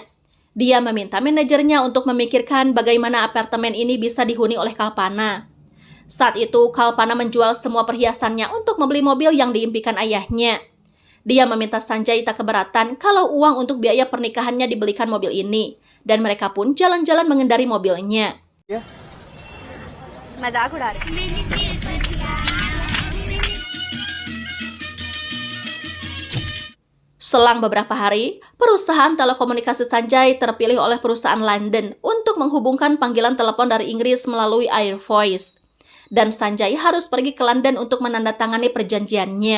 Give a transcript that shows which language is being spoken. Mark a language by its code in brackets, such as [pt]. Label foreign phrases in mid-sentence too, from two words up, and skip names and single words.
[id] Dia meminta manajernya untuk memikirkan bagaimana apartemen ini bisa dihuni oleh Kalpana. Saat itu, Kalpana menjual semua perhiasannya untuk membeli mobil yang diimpikan ayahnya. Dia meminta Sanjay tak keberatan kalau uang untuk biaya pernikahannya dibelikan mobil ini. Dan mereka pun jalan-jalan mengendari mobilnya. [hi] मजाक उड़ा रहे हैं। [id] Selang beberapa hari, perusahaan telekomunikasi Sanjay terpilih oleh perusahaan London untuk menghubungkan panggilan telepon dari Inggris melalui Air Voice. Dan Sanjay harus pergi ke London untuk menandatangani perjanjiannya.